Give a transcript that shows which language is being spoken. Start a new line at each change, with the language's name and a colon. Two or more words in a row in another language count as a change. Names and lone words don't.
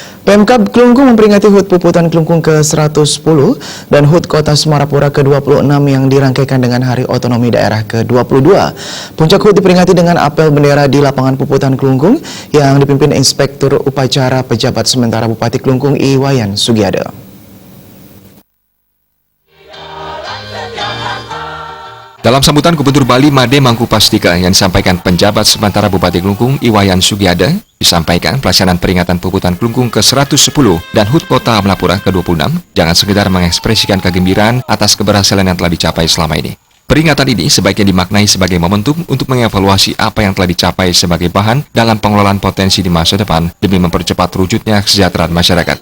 Indonesian: Pemkab Klungkung memperingati HUT Puputan Klungkung ke-110 dan HUT Kota Semarapura ke-26 yang dirangkaikan dengan Hari Otonomi Daerah ke-22. Puncak HUT diperingati dengan apel bendera di lapangan Puputan Klungkung yang dipimpin Inspektur Upacara Pejabat Sementara Bupati Klungkung Iwayan Sugiada. Dalam sambutan Gubernur Bali Made Mangkupastika yang disampaikan penjabat sementara Bupati Klungkung Iwayan Sugiada, disampaikan pelaksanaan peringatan Puputan Klungkung ke-110 dan HUT Kota Semarapura ke-26 jangan sekedar mengekspresikan kegembiraan atas keberhasilan yang telah dicapai selama ini. Peringatan ini sebaiknya dimaknai sebagai momentum untuk mengevaluasi apa yang telah dicapai sebagai bahan dalam pengelolaan potensi di masa depan demi mempercepat terwujudnya kesejahteraan masyarakat.